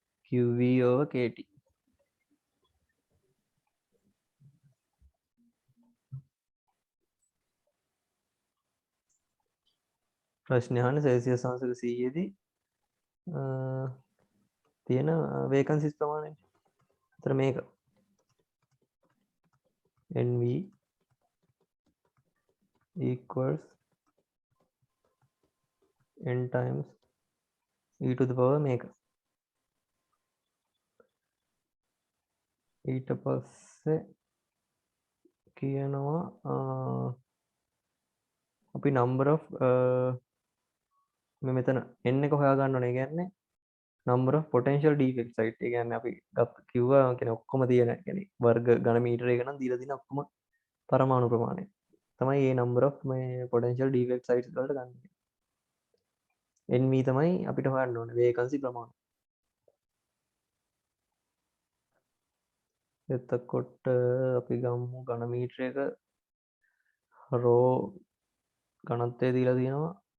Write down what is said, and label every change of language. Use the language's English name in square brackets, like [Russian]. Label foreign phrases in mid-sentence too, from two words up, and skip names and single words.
[English] QV over KT. [Sinhala] ප්‍රශ්න අහන්න සෙල්සියස් අංශක 100 දී තියෙන වේකන්සිස් ප්‍රමාණය. අතර මේක [English] NV equals n times e to the power [Sinhala] මේක. ඊට පස්සේ කියනවා අපි [English] number of [Sinhala] මෙතන n එක හොයා ගන්න ඕනේ. [English] කියන්නේ number of potential defect site. [Sinhala] ඒ කියන්නේ අපි කිව්වා කියන්නේ ඔක්කොම තියෙන කියන්නේ වර්ග ඝන මීටර එක නම් දීලා තියෙන ඔක්කොම පරමාණු ප්‍රමාණය තමයි මේ [English] number of [Sinhala] මේ [English] potential defect sites [Sinhala] වලට ගන්න. NV තමයි අපිට හොයන්න ඕනේ vacancy ප්‍රමාණය. එතකොට අපි ගමු ඝන මීටරයක රෝ ඝනත්වය දීලා තියෙනවා.